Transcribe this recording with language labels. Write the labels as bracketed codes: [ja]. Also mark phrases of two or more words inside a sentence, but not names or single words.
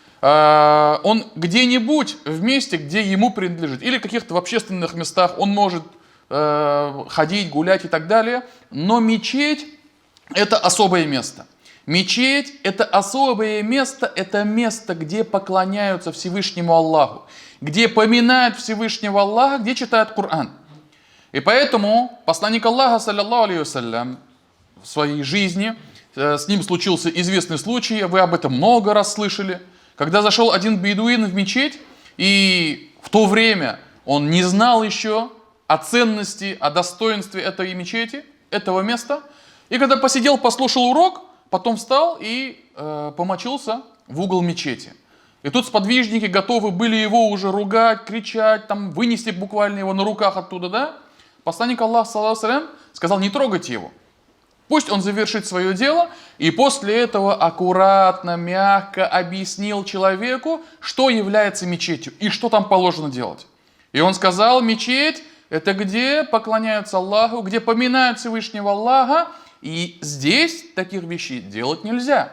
[ru] Он где-нибудь в месте, где ему принадлежит, или каких-то в общественных местах он может ходить, гулять и так далее. Но мечеть – это особое место. Мечеть – это особое место, это место, где поклоняются Всевышнему Аллаху, где поминают Всевышнего Аллаха, где читают Коран. И поэтому посланник Аллаха, [ar] صلى الله عليه وسلم, [ru] в своей жизни, с ним случился известный случай, вы об этом много раз слышали, когда зашел один бедуин в мечеть, и в то время он не знал еще о ценности, о достоинстве этой мечети, этого места, и когда посидел, послушал урок, потом встал и помочился в угол мечети. И тут сподвижники готовы были его уже ругать, кричать, вынести буквально его на руках оттуда, Посланник Аллаха, [ar] صلى الله عليه وسلم, [ru] сказал: не трогайте его. Пусть он завершит свое дело, и после этого аккуратно, мягко объяснил человеку, что является мечетью и что там положено делать. И он сказал: мечеть – это где поклоняются Аллаху, где поминают Всевышнего Аллаха, и здесь таких вещей делать нельзя.